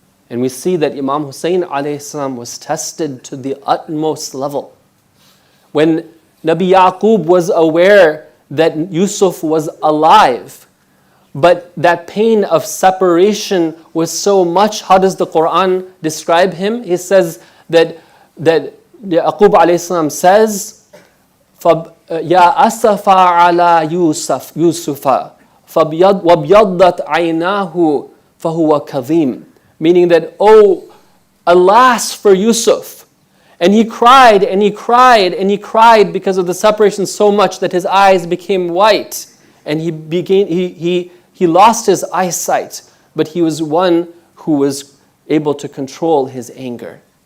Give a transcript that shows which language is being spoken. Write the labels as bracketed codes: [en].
[en] And we see that Imam Hussein alayhi salam was tested to the utmost level. When Nabi Yaqub was aware that Yusuf was alive, but that pain of separation was so much, how does the Quran describe him? He says that Yaqub alayhi salam says, [ar] يَا أَسَفَا عَلَى يُوسُفَ وَابْيَضَّتْ عَيْنَاهُ فَهُوَ كَظِيمٌ. [en] Meaning that, oh, alas for Yusuf. And he cried and he cried and he cried because of the separation so much that his eyes became white. And he lost his eyesight. But he was one who was able to control his anger.